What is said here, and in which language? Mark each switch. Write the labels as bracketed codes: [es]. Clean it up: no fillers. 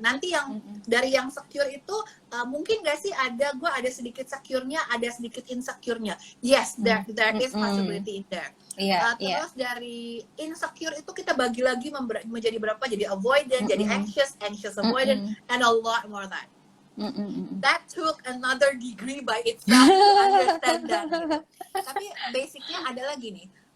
[id] Nanti yang dari yang secure itu mungkin gak sih gue ada sedikit secure-nya, ada sedikit insecure-nya. [en] Yes, there is possibility in there. [id] Terus dari insecure itu kita bagi lagi menjadi berapa? Jadi [en] avoidant, jadi anxious avoidant, and a lot more that. That took another degree by itself to understand that. [id] Gitu. Tapi basicnya adalah gini.